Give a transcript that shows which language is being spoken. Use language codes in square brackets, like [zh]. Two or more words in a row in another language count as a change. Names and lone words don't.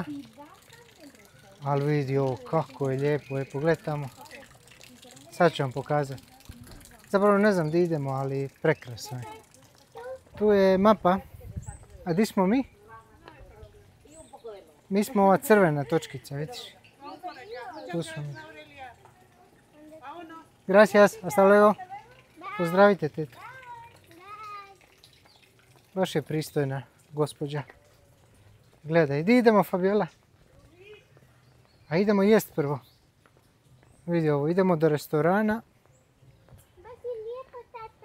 [hr] Ali vidi ovo kako je lijepo, pogledaj tamo. Sad ću vam pokazati. Zapravo ne znam di idemo, ali prekrasno je. Tu je mapa. A di smo mi? Mi smo ova crvena točkica, vidiš? Tu smo mi. [es] Gracias, hasta luego. [hr] Pozdravite tetu. Baš je pristojna gospođa. Gledaj, di idemo Fabiola? A idemo jest prvo. Vidi ovo, idemo do restorana. Baš je lijepo, tata.